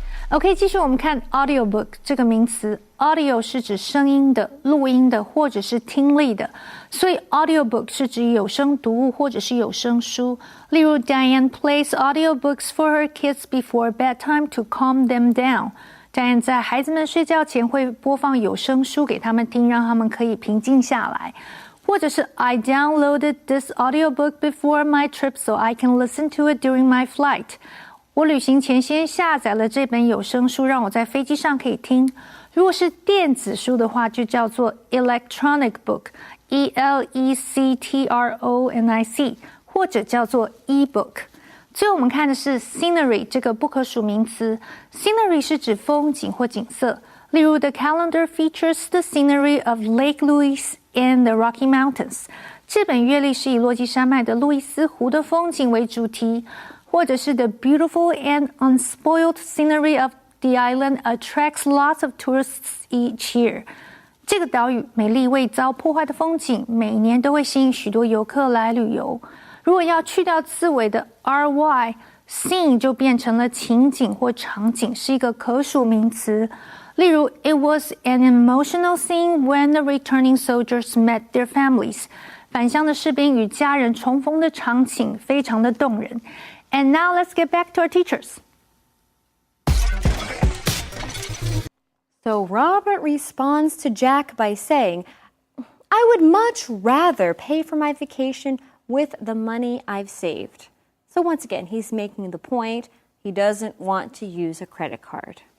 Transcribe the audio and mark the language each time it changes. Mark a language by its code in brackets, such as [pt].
[zh] OK， 继续我们看 audiobook 这个名词 ，audio 是指声音的、录音的或者是听力的，所以 audiobook 是指有声读物或者是有声书。 [en] 例如 ，Diane plays audiobooks for her kids before bedtime to calm them down。 [zh] Diane 在孩子们睡觉前会播放有声书给他们听，让他们可以平静下来。或者是 [en] I downloaded this audiobook before my trip so I can listen to it during my flight. [zh] 我旅行前先下载了这本有声书，让我在飞机上可以听。如果是电子书的话，就叫做 [en] electronic book, electronic, [zh] 或者叫做 e-book。最后我们看的是 scenery 这个不可数名词。 scenery 是指风景或景色，例如 [en] The calendar features the scenery of Lake Louise in the Rocky Mountains. [zh] 这本月历是以落基山脉的路易斯湖的风景为主题，或者是 [en] The beautiful and unspoiled scenery of the island attracts lots of tourists each year. [zh] 这个岛屿美丽未遭破坏的风景，每年都会吸引许多游客来旅游。如果要去掉字尾的 ry, scene 就变成了情景或场景，是一个可数名词。 [en] 例如 It was an emotional scene when the returning soldiers met their families. [zh] 返乡的士兵与家人重逢的场景非常的动人。 [en] And now let's get back to our teachers. So Robert responds to Jack by saying, I would much rather pay for my vacation with the money I've saved. So once again, he's making the point he doesn't want to use a credit card.